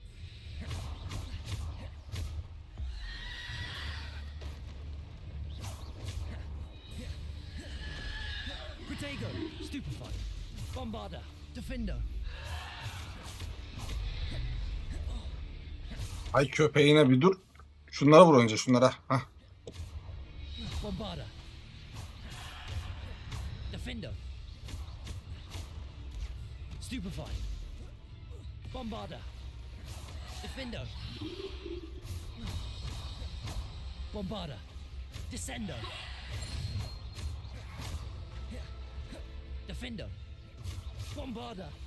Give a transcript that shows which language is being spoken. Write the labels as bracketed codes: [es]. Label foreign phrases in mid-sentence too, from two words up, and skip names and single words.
[la] Protego. Stupefy. Bombarda. Defender. [tr] Ay köpeğine bir dur. Şunlara vur önce şunlara. Hah. [la] Bombarda. Defender. Stupefy. Bombarda. Defender. Bombarda. Descender. Defender. Bombarda.